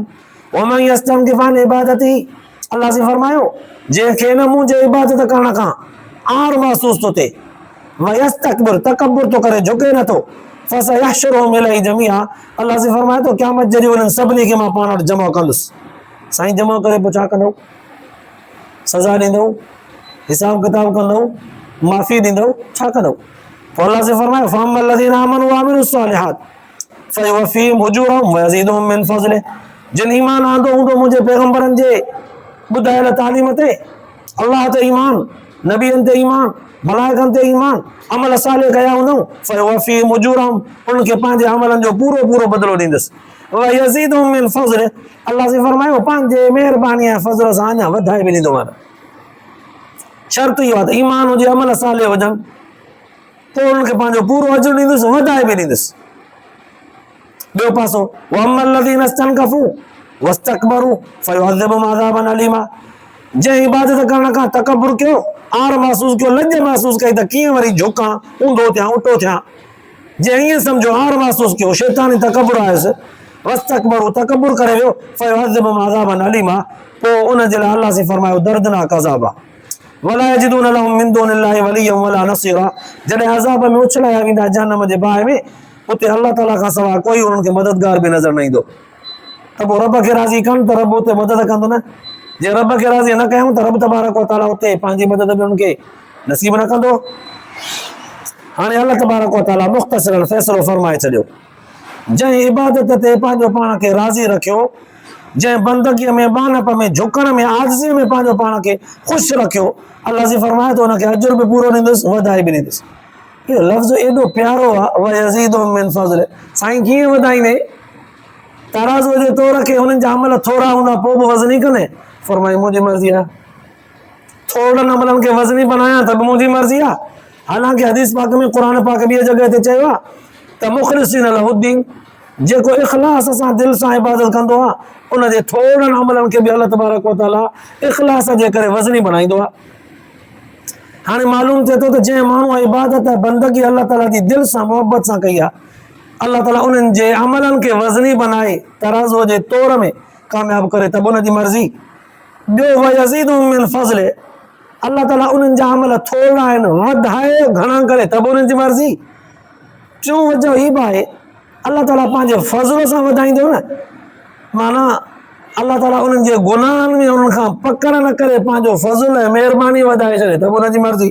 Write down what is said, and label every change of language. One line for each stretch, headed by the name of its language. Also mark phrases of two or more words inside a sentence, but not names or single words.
Arabic: ومن يستنكف عن عبادتي,
Sindhi: अल्लाह से फरमायो जंहिंखे न मुंहिंजे इबादत करण खां आर महसूस थो थिए, वयस्तकबिर, तकब्बुर थो करे, झुके नथो,
Arabic: فسيحشرهم إليه جميعا,
Sindhi: अल्लाह से फरमाए थो क़यामत जे ॾींहुं उन्हनि सभिनी खे मां पाण वटि जमा कंदुसि। साईं जमा करे पोइ छा कंदो, सज़ा ॾींदो, हिसाब किताब कंदो, माफ़ी ॾींदो, छा कंदो। पोइ अल्लाह से फरमाए
Arabic: فأما الذين آمنوا و عملوا الصالحات فيوفيهم أجورهم و يزيدهم من فضله.
Sindhi: जिन ईमान आंदो हूंदो मुंहिंजे पैगंबरनि जे ॿुधायल तालीम ते, अल्लाह ते ईमान, नबियनि ते ईमान, मलाइकनि ते ईमान, अमल साले कया हूंदऊं,
Arabic: فيوفيهم أجورهم,
Sindhi: उनखे पंहिंजे अमलनि जो पूरो पूरो बदिलो ॾींदुसि।
Arabic: ويزيدهم من فضله,
Sindhi: अल्लाह से फरमायो पंहिंजे महिरबानी ऐं फज़ल सां अञा वधाए बि ॾींदोमांव। शर्त इहा त ईमान हुजे, अमल साले हुजनि, पोइ उनखे पंहिंजो पूरो अजुर ॾींदुसि, वधाए बि ॾींदुसि। ॿियो पासो
Arabic: وأما الذين استنكفوا واستكبروا فيعذبهم عذابا أليما,
Sindhi: जंहिं इबादत करण खां तकबुर कयो, आर महसूस कयो, लॼ महसूस कई त कीअं वरी झुकां, ऊंधो थियां, उटो थियां, जंहिं ईअं सम्झो आर महसूस कयो, शैतानी तकबुर आयुसि, वस्तकबरू, तकबुर करे वियो,
Arabic: فيعذبهم عذابا أليما,
Sindhi: पोइ उन जे लाइ अल्लाह से फरमायो दर्दनाक अज़ाब आहे।
Arabic: ولا يجدون لهم من دون الله وليا ولا نصيرا,
Sindhi: जॾहिं अज़ाब में उछलाया वेंदा जहन्नम जे बाहि में, उते अल्लाह ताला खां सवाइ कोई उन्हनि खे मददगार बि नज़र न ईंदो। त पोइ रब खे राज़ी कनि त रब उते मदद कंदो न। जे रब खे राज़ी न कयूं त रब तबारक व तआला उते पंहिंजी मदद बि उनखे नसीब न कंदो। हाणे अल्लाह तबारक व तआला मुख़्तसरन फ़ैसिलो फरमाए छॾियो, जंहिं इबादत ते पंहिंजो पाण खे राज़ी रखियो, जंहिं बंदगीअ में, बानप में, झुकण में, आज़ीअ में पंहिंजो पाण खे ख़ुशि रखियो, अल्लाह से फरमाए थो हुनखे अजुर बि पूरो ॾींदुसि, वधाए बि ॾींदुसि। इहो लफ़्ज़ एॾो प्यारो आहे,
Arabic: ويزيدهم من فضله.
Sindhi: साईं कीअं वधाईंदे, तराज़ूअ जे तौर खे हुननि जा अमल थोरा हूंदा पोइ बि वज़नी कंदे, फरमाई मुंहिंजी मर्ज़ी आहे। थोरनि अमलनि खे वज़नी बनायां त बि मुंहिंजी मर्ज़ी आहे। हालांकि हदीस पाक में, क़ुरान पाक ॿिए जॻह ते चयो आहे त
Arabic: مخلصين له الدين,
Sindhi: जेको इख़लास सां दिलि सां इबादत कंदो आहे, उनजे थोरनि अमलनि खे बि अल्लाह तबारक व तआला इख़लास जे करे वज़नी बनाईंदो आहे। हाणे मालूम थिए थो त जंहिं माण्हू इबादत बंदगी अल्लाह ताला जी दिलि सां मोहबत सां कई आहे, अल्लाह ताला उन्हनि जे अमलनि खे वज़नी बनाए तराज़ूअ जे तौर में कामयाब करे त उनजी मर्ज़ी। ॿियो
Arabic: ويزيدهم من فضله,
Sindhi: अल्लाह ताला उन्हनि जा अमल थोरा आहिनि, वधाए घणा करे त बि उन्हनि जी मर्ज़ी। टियों वजह हीअ बि आहे, अल्लाह ताला पंहिंजे फज़ल सां वधाईंदो न, माना अल्लाह ताला उन्हनि जे गुनाहनि में उन्हनि खां पकड़ न करे पंहिंजो फज़ल ऐं महिरबानी वधाए छॾे त बि उनजी मर्ज़ी।